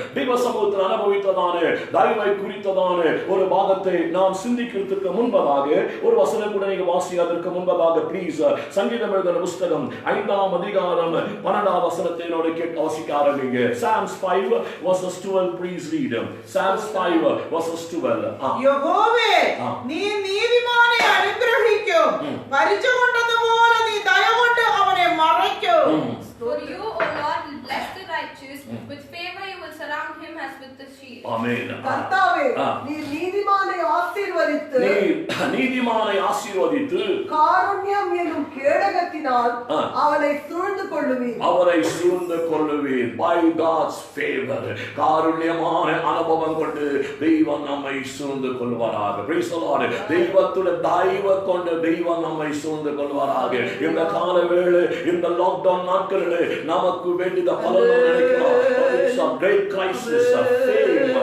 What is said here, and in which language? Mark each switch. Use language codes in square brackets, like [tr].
[ta] தெய்வ சமூகத்தில் அனுபவித்ததான தயவை குறித்ததான ஒரு பாகத்தை நாம் சிந்திக்கிறதுக்கு முன்பதாக ஒரு வசனம் கூட நீங்க வாசிப்பதற்கு முன்பதாக ப்ளீஸ் சங்கீதம் எழுதின புஸ்தகம் 5ஆம் அதிகாரம் 12ஆம் வசனத்தை என்னோட கேட்டு [en] Psalms 5 verses 12. Please read. Psalms 5 verses 12. [ml] യഹോവേ നീ നീതിമാനെ അനുഗ്രഹിക്കും പരിചകൊണ്ടതുപോലെ നീ ദയകൊണ്ട് അവനെ മറയ്ക്കും. [en] For you, O Lord, will bless the righteous. With favor you will surround him as with the shield. Amen. [ta] கர்த்தாவே நீ நீதிமானை ஆசீர்வதித்து நீதிமானை ஆசீர்வதித்து காருண்யம் என்னும் கேடகத்தினால் அவனை சூழ்ந்து கொள்ளுவீர். அவரை சூழ்ந்து கொள்ளுவீர். [en] By God's favor, [ta] காருண்யமான அனுபவம் கொண்டு தெய்வம் நம்மை சூழ்ந்து கொள்வாராக. [en] Praise the Lord. [ta] தெய்வத்துடைய தயவு கொண்டு தெய்வம் நம்மை சூழ்ந்து கொள்வாராக. இந்த கால வேளை இந்த லாக்டவுன் நாட்களில் நமக்கு வேண்டிய பலனை நினைக்கிறோம். [en] It's a great crisis of fame.